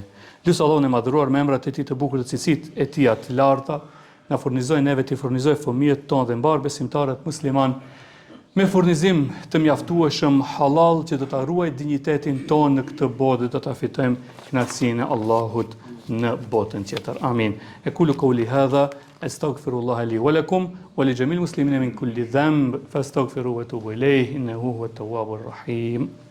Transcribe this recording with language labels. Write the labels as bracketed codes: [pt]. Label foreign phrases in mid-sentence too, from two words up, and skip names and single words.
[sq] Lutë Allahun e madhëruar me emrat e tij të bukur të cilësitë e tij të larta, na furnizojë neve t'i furnizojë fëmijët tonë dhe mbar besimtarët musliman me furnizim të mjaftueshëm halal që do ta ruajë dinjitetin tonë në këtë botë dhe do ta fitojmë kënaqësinë e Allahut në botën tjetër. Amin. [ar] أقول قولي هذا أستغفر الله لي ولكم ولجميع المسلمين من كل ذنب فاستغفروه وتوبوا إليه إنه هو التواب الرحيم.